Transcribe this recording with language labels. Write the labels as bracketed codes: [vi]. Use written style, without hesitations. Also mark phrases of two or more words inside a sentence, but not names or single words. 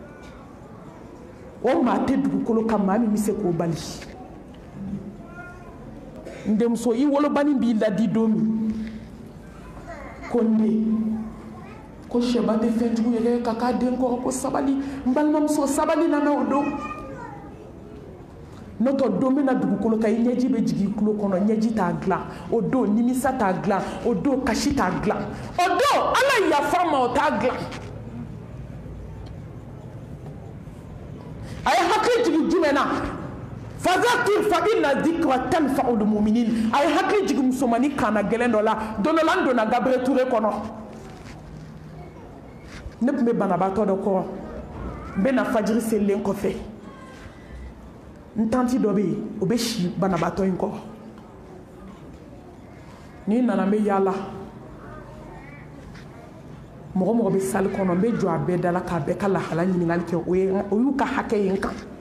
[bm] o maa tɛ dugukolo kan maa min bɛ se k'o bali n denmuso i wolobani b'i ladi don min ko ne ko sɛba tɛ fɛn jugu yɛrɛ ka k'a den kɔrɔ ko sabali n balimamuso sabali nana o don n'o tɛ don bɛna dugukolo kan i ɲɛji bɛ jigin i tulo kɔnɔ ɲɛji t'a dilan o don nimisa t'a dilan o don kasi t'a dilan o don ala yafa ma o t'a dilan a ye hakili jigin jumɛn na [ar] فذكر فإن الذكرى تنفع المؤمنين [bm] a ye hakili jigin musomanin kaana gɛlɛn dɔ la don dɔ la n donna Gabriel Touré kɔnɔ ne tun bɛ banabaatɔ dɔ kɔrɔ n bɛ na fajiri selilen kɔfɛ n tanti dɔ bɛ yen o bɛ si banabaatɔ in kɔrɔ n'i nana n bɛ yaala mɔgɔ mɔgɔ bɛ sali kɔnɔ n bɛ jɔ a bɛɛ da la k'a bɛɛ ka lahala ɲininkali kɛ o y'u ka hakɛ ye n kan